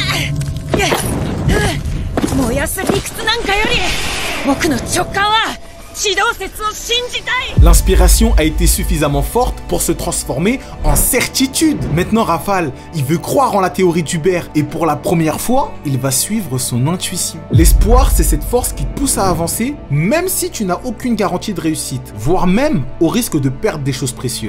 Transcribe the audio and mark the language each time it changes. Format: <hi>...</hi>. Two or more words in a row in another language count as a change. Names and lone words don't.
<ja>燃やす理屈なんかより僕の直感は地動説を信じたい。</ja> <fr>L'inspiration a été suffisamment forte pour se transformer en certitude. Maintenant, Rafale, il veut croire en la théorie d'Hubert et pour la première fois, il va suivre son intuition. L'espoir, c'est cette force qui te pousse à avancer, même si tu n'as aucune garantie de réussite, voire même au risque de perdre des choses précieuses.</fr>